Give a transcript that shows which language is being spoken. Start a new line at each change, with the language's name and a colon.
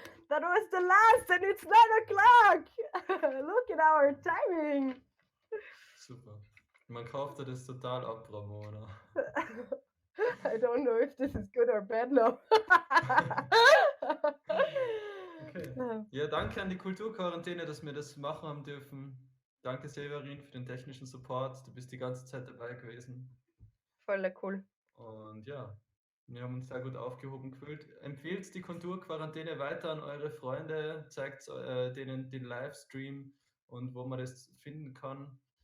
English: That was the last, and it's 9 o'clock. Look at our timing. Super.
German: Man kaufte das total ab, Ramona.
English: I don't know if this is good or bad now. Okay.
German: Ja, danke an die Kulturquarantäne, dass wir das machen haben dürfen. Danke, Severin, für den technischen Support. Du bist die ganze Zeit dabei gewesen. Voll cool. Und ja, wir haben uns sehr gut aufgehoben gefühlt. Empfehlt die Kulturquarantäne weiter an eure Freunde, zeigt denen den Livestream und wo man das finden kann.